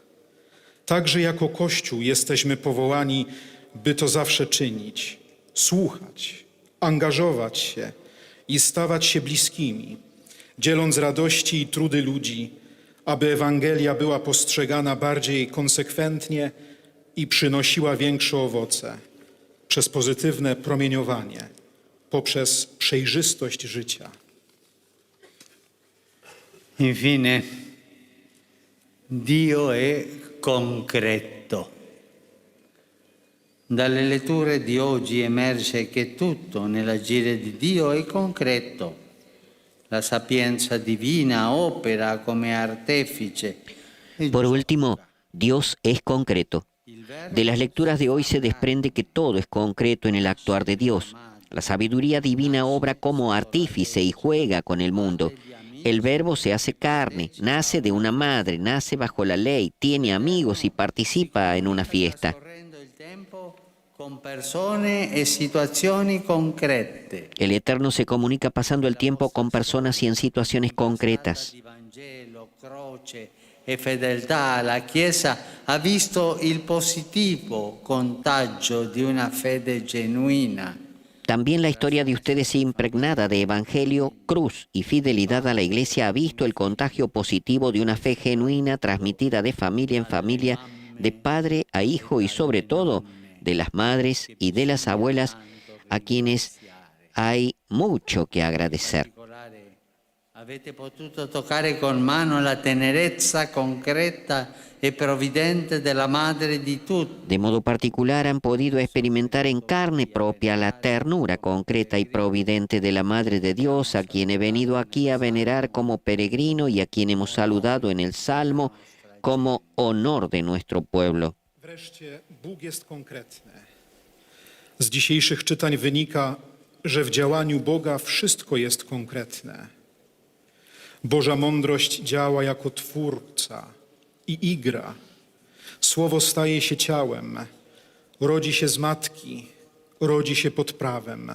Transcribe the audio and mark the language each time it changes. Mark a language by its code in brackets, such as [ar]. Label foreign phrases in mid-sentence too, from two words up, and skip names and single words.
[pl] Także jako Kościół jesteśmy powołani, by to zawsze czynić, słuchać, angażować się i stawać się bliskimi, dzieląc radości i trudy ludzi, aby Ewangelia była postrzegana bardziej konsekwentnie i przynosiła większe owoce przez pozytywne promieniowanie, poprzez przejrzystość życia. [it] Infine, Dio è concreto. Dalle letture di oggi emerge che tutto nell'agire di Dio è concreto. La sapienza divina opera come artefice. [es] Por último, Dios es concreto. De las lecturas de hoy se desprende que todo es concreto en el actuar de Dios. La sabiduría divina obra como artífice y juega con el mundo. El Verbo se hace carne, nace de una madre, nace bajo la ley, tiene amigos y participa en una fiesta. [it] Con persone e situazioni concrete. [es] El Eterno se comunica pasando el tiempo con personas y en situaciones concretas. [it] Di Vangelo, croce e fedeltà, la Chiesa ha visto il positivo contagio di una fede genuina. [es] También la historia de ustedes impregnada de evangelio, cruz y fidelidad a la Iglesia ha visto el contagio positivo de una fe genuina transmitida de familia en familia, de padre a hijo y sobre todo de las madres y de las abuelas, a quienes hay mucho que agradecer. [it] Avete potuto toccare con mano la tenerezza concreta e provvidente della madre di tutti. [es] De modo particular han podido experimentar en carne propia la ternura concreta y providente de la Madre de Dios, a quien he venido aquí a venerar como peregrino y a quien hemos saludado en el Salmo como honor de nuestro pueblo. [pl] Wreszcie Bóg jest konkretny. Z dzisiejszych czytań wynika, że w działaniu Boga wszystko jest konkretne. Boża mądrość działa jako twórca i igra. Słowo staje się ciałem, rodzi się z matki, rodzi się pod prawem.